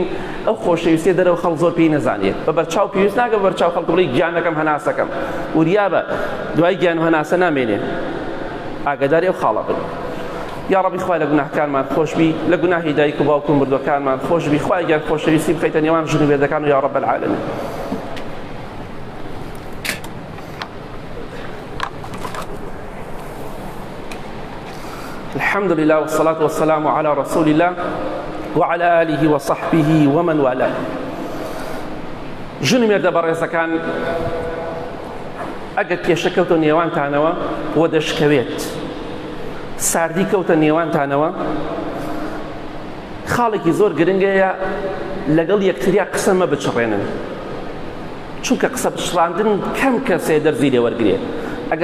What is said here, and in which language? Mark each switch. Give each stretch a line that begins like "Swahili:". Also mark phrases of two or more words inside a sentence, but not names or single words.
Central Kurdish: ئەو خۆشەویستی دەرەوە خەڵک زۆر پێی نەزانێت، بە بەرچاو پێویست ناکە بە بەرچاو خەڵک بڵێ گیانەکەم هەناسەکەم، وریابە دوای گیان و هەناسە نامێنێ. ئاگاداری ئەو خاڵە بن. یا ڕەبی خوای لە گوناهکارمان خۆشبی، لە گوناهی دایک و باوک و مردوەکانمان خۆشبی، خوای گیان خۆشەویستی بخەیتە نێوان ژن و مێردەکان و
Arabic: یا ڕەب العالەمین. الحمد لله والصلاة والسلام على رسول الله وعلى آله وصحبه ومن والاه.
Central Kurdish: ژن و مێردە بەڕێزەکان، ئەگەر کێشە کەوتە نێوانتانەوە و دەشکەوێت، ساردی کەوتە نێوانتانەوە، خاڵێکی زۆر گرنگەیە لەگەڵ یەکتریا قسە مەبچڕێنن، چونکە قسە بچڕاندن کەم کەسێ دەرزی لێ وەرگرێ.